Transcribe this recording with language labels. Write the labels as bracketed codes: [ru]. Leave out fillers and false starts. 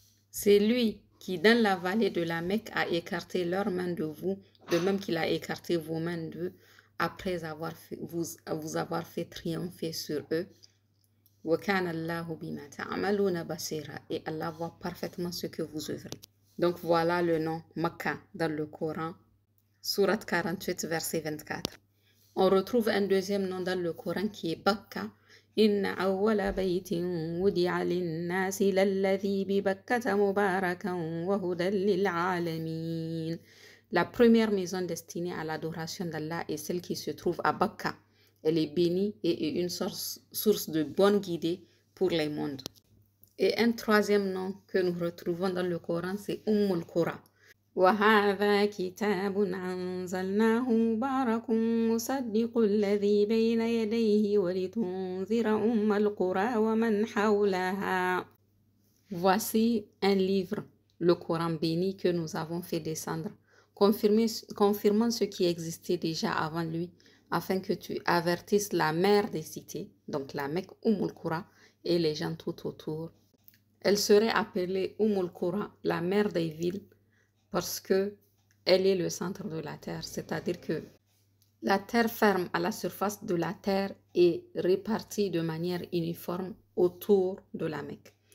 [fr] C'est lui qui, dans la vallée de la Mecque, a écarté leurs mains de vous, de même qu'il a écarté vos mains d'eux, après vous avoir fait triompher sur eux. [ar] وَكَانَ اللَّهُ بِمَا تَعْمَلُونَ بَصِيرًا. [fr] Et Allah voit parfaitement ce que vous œuvrez. Donc voilà le nom Makka dans le Coran, Sourate 48, verset 24. On retrouve un deuxième nom dans le Coran qui est Bakka. [ar] إن أول بيت وضع للناس للذي ببكة مباركا وهدى للعالمين. [fr] La première maison destinée à l'adoration d'Allah est celle qui se trouve à Bakka. Elle est bénie et est une source de bonne guidée pour les mondes. Et un troisième nom que nous retrouvons dans le Coran, c'est Qura. [ar] وهذا كتاب أنزلناه مبارك مصدق الذي بين يديه ولتنذر القرى ومن حولها. [fr] Voici un livre, le Coran béni que nous avons fait descendre, confirmant ce qui existait déjà avant lui, afin que tu avertisses la mère des cités, donc la Mecque Qura, et les gens tout autour. Elle serait appelée Qura, la mère des villes, parce que elle est le centre de la terre, c'est-à-dire que la terre ferme à la surface de la terre est répartie de manière uniforme autour de la Mecque.